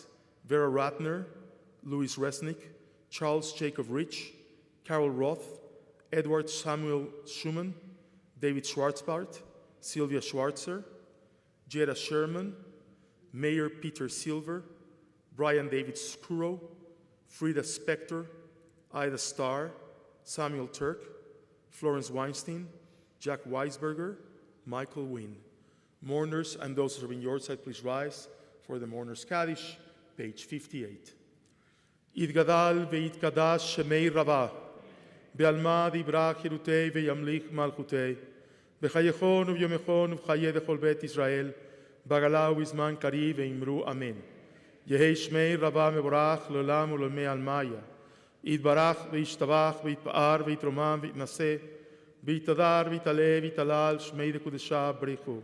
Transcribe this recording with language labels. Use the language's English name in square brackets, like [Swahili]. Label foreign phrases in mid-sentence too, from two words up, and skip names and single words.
[English] Vera Ratner, Louis Resnick, Charles Jacob Rich, Carol Roth, Edward Samuel Schumann, David Schwartzbart, Sylvia Schwartzer, Jetta Sherman, Mayor Peter Silver, Brian David Skuro, Frida Spector, Ida Starr, Samuel Turk, Florence Weinstein, Jack Weisberger, Michael Wynn. Mourners and those who are in your side, please rise for the Mourners Kaddish, page 58. [Aramaic] יתגדל ויתקדש שמי רבה, בעלמא דיברה חירותי וימליך מלכותי, בחייכון וביומכון ובחיי דכל בית ישראל, בגלה ובזמן קריב ואמרו אמן. יהי שמי רבה מבורך לעולם ולעולמי עלמיה, יתברך וישתבח ויתפאר ויתרומם ויתנשא, ויתהדר ויתעלה ויתהלל שמי דקודשה בריחו.